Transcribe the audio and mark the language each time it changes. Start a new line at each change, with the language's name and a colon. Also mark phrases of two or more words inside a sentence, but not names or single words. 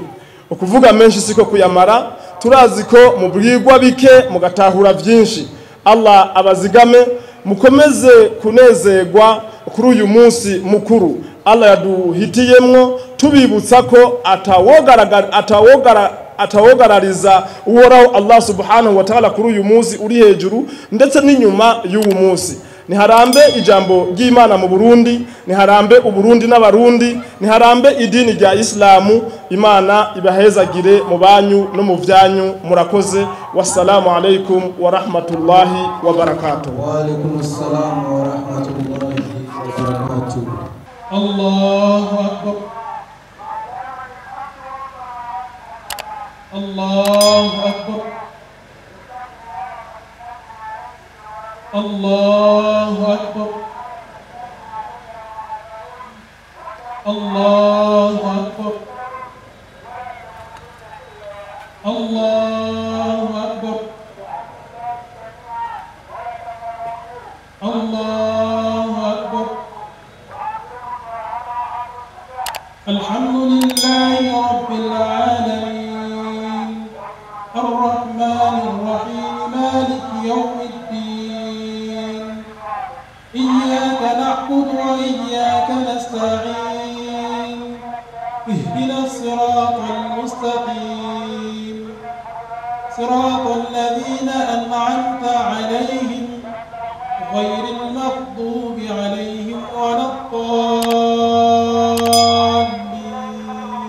Rundi: Ukuvuga menshi siko kuyamara, turazi ko mu bwigwa bike mugatahura byinshi. Allah abazigame, mukomeze kunezerwa kuri uyu munsi mukuru Allah yaduhitiyemwo, tubibutsa ko atawogarariza uhoraho
Arabic: الله سبحانه وتعالى
Rundi: kuri uyu munsi uri hejuru ndetse n'inyuma y'uwo munsi. Niharambe ijambo ry'Imana mu Burundi, niharambe Uburundi n'abarundi, niharambe idini rya Islamu. Imana ibahezagire mu banyu no mu vyanyu. Murakoze.
Arabic: والسلام عليكم ورحمة الله وبركاته. وعليكم السلام ورحمة الله وبركاته. الله أكبر. الله أكبر. الله أكبر. الله أكبر. الله أكبر. الله أكبر. الحمد لله رب العالمين، الرحمن الرحيم, مالك يوم الدين، إياك نعبد وإياك نستعين، اهدنا الصراط المستقيم، صراط الذين أنعمت عليهم غير المغضوب عليهم ولا الضالين.